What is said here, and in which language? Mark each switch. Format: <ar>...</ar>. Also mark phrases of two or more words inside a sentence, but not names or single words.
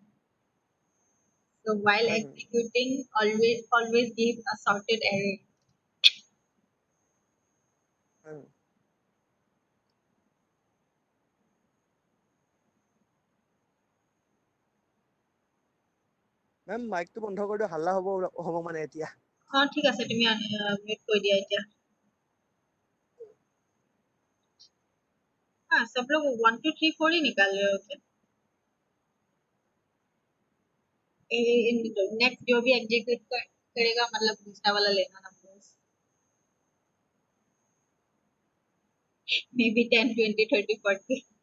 <en>So while executing, always give a sorted array.</en> <as>মেম মাইকটো বন্ধ কৰি দিওঁ, হাল্লা হ'ব মানে এতিয়া। ঠিক আছে, তুমি মিউট কৰি দিয়া এতিয়া।</as> <hi>सब लोग 1 2 3 4 ही निकाल रहे होते। नेक्स्ट जो भी एग्जीक्यूट करेगा मतलब दूसरा वाला लेना नंबर्स।</hi> <en>May be 10 20 30 40.</en>